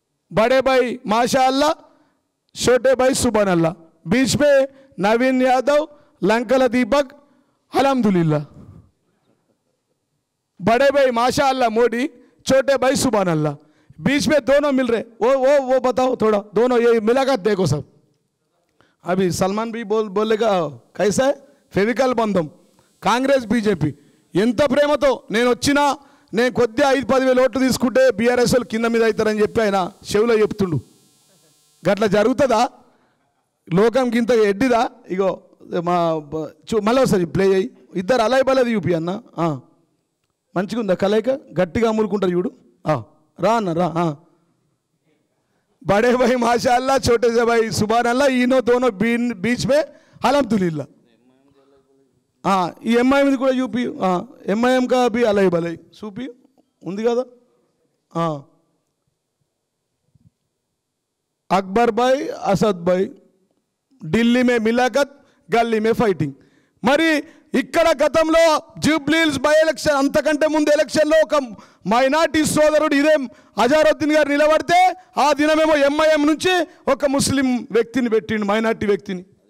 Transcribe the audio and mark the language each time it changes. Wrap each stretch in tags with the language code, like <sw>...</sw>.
<hi>बड़े भाई माशाअल्लाह, छोटे भाई सुभान अल्लाह, बीच में नवीन यादव, लंकला दीपक, अल्हम्दुलिल्लाह. बड़े भाई माशाअल्लाह मोदी, छोटे भाई सुभान अल्लाह, बीच में दोनों मिल रहे. वो बताओ थोड़ा, दोनों ये मिलाकर देखो सब. अभी सलमान भी बोलेगा कैसा है फेविकल बंधम कांग्रेस बीजेपी</hi> <te>ఎంత ప్రేమతో నేను వచ్చినా నేను కొద్దిగా 5-10 వేల ఓట్లు తీసుకుంటే బీఆర్ఎస్ వాళ్ళు కింద మీద అవుతారని చెప్పి ఆయన చెవిలో చెప్తుండు. గట్లా జరుగుతుందా? లోకం గింత ఎడ్డిదా? ఇగో మా మళ్ళీ ఒకసారి ప్లే అయ్యి ఇద్దరు అలాయ్ బలది చూపి అన్న, మంచిగా ఉందా కలయిక, గట్టిగా అమ్ములుకుంటారు చూడు. రా అన్న రా.</te> <hi>बड़े भाई माशाअल्लाह, छोटे से भाई सुभान अल्लाह, इनो दोनों बीच में अल्हम्दुलिल्लाह.</hi> <te>ఈ ఎంఐఎంది కూడా చూపి, ఎంఐఎం కా బి అలై బలై చూపి ఉంది కదా.</te> <hi>అక్బర్ భాయ్, అసద్ భాయ్, ఢిల్లీ మే మిలాఖత్, గల్లీ మే ఫైటింగ్.</hi> <te>మరి ఇక్కడ గతంలో జూబ్లీహిల్స్ బై ఎలక్షన్, అంతకంటే ముందు ఎలక్షన్లో ఒక మైనార్టీ సోదరుడు ఇదే అజారుద్దీన్ గారు నిలబడితే ఆ దినమేమో ఎంఐఎం నుంచి ఒక ముస్లిం వ్యక్తిని పెట్టిండు, మైనార్టీ వ్యక్తిని.</te>